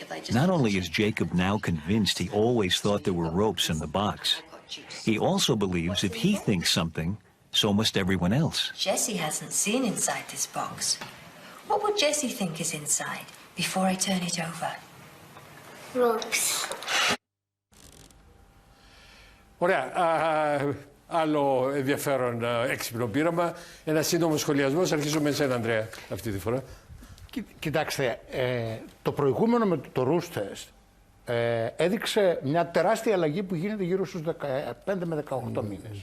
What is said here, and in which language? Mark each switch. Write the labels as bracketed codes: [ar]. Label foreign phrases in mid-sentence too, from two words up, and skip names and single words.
[en] Not only is Jacob now convinced he always thought there were ropes in the box, he also believes if he thinks something, so must everyone else. Jessie hasn't seen inside this box. What would Jessie think is inside before I turn it over? Ropes. [el] Ωραία. Άλλο ενδιαφέρον έξυπνο πείραμα. Ένα σύντομο σχολιασμό. Αρχίζω με εσένα, Ανδρέα, αυτή τη φορά. Κοιτάξτε, το προηγούμενο με το Roosters έδειξε μια τεράστια αλλαγή που γίνεται γύρω στους 15 με 18 μήνες.